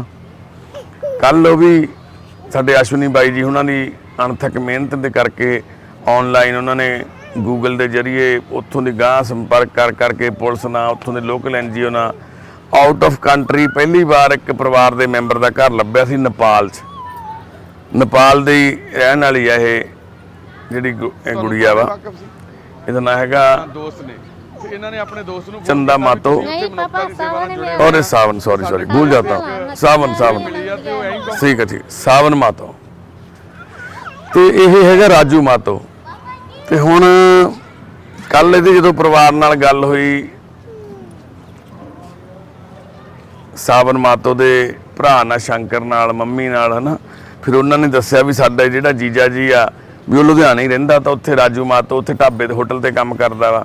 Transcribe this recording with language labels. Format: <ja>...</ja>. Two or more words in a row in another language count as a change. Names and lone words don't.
<pa>ਕੱਲ ਉਹ ਵੀ ਸਾਡੇ ਅਸ਼ਵਨੀ ਬਾਈ ਜੀ ਉਹਨਾਂ ਦੀ ਅਣਥੱਕ ਮਿਹਨਤ ਦੇ ਕਰਕੇ ਆਨਲਾਈਨ ਉਹਨਾਂ ਨੇ ਗੂਗਲ ਦੇ ਜ਼ਰੀਏ ਉੱਥੋਂ ਦੀ ਗਾਂਹ ਸੰਪਰਕ ਕਰਕੇ ਪੁਲਿਸ ਨਾਲ, ਉੱਥੋਂ ਦੇ ਲੋਕਲ NGO ਨਾਲ,</pa> <en>out of country</en> <pa>ਪਹਿਲੀ ਵਾਰ ਇੱਕ ਪਰਿਵਾਰ ਦੇ ਮੈਂਬਰ ਦਾ ਘਰ ਲੱਭਿਆ ਸੀ ਨੇਪਾਲ 'ਚ। ਨੇਪਾਲ ਦੀ ਰਹਿਣ ਵਾਲੀ ਆ ਇਹ ਜਿਹੜੀ ਗੁੜੀਆ ਵਾ, ਇਹਦਾ ਨਾਂ ਹੈਗਾ ਦੋਸਤ ਨੇ, ਇਹਨਾਂ ਨੇ ਆਪਣੇ ਦੋਸਤ ਨੂੰ</pa> <hi>चंदा मातो नहीं पापा सावन में और सावन, सॉरी भूल जाता हूँ, सावन ठीक है, ठीक सावन मातो।</hi> <pa>ਤੇ ਇਹ ਹੈਗਾ ਰਾਜੂ ਮਾतो। ਤੇ ਹੁਣ ਕੱਲ ਇਹਦੇ ਜਦੋਂ ਪਰਿਵਾਰ ਨਾਲ ਗੱਲ ਹੋਈ, ਸਾਵਨ ਮਾतो ਦੇ ਭਰਾ ਨਾਲ, ਸ਼ੰਕਰ ਨਾਲ, ਮੰਮੀ ਨਾਲ, ਹੈ ਨਾ, ਫਿਰ ਉਹਨਾਂ ਨੇ ਦੱਸਿਆ ਵੀ ਸਾਡਾ ਜਿਹੜਾ ਜੀਜਾ ਜੀ ਆ ਵੀ ਉਹ ਲੁਧਿਆਣੇ ਹੀ ਰਹਿੰਦਾ, ਤਾਂ ਉੱਥੇ ਰਾਜੂ ਮਾतो ਉੱਥੇ ਢਾਬੇ ਦੇ ਹੋਟਲ ਤੇ ਕੰਮ ਕਰਦਾ ਵਾ।</pa>